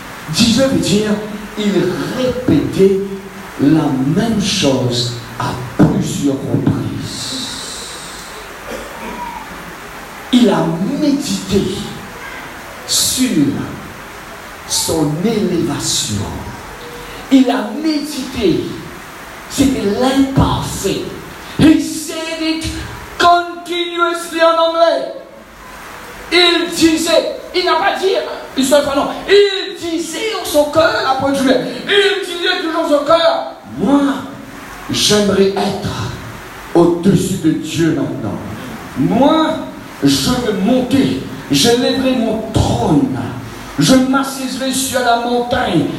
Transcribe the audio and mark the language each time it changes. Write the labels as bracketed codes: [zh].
[fr] Disait veut dire, il répétait la même chose à plusieurs reprises. Il a médité sur son élévation. Il a médité. C'était l'imparfait. [en] He said it continuously [fr] en anglais. Il disait, il n'a pas dit une seule fois non. Il disait en son cœur, après Dieu, il disait toujours en son cœur, moi, j'aimerais être au-dessus de Dieu maintenant. Moi, je veux monter, je lèverai mon trône, je m'assiserai sur la montagne.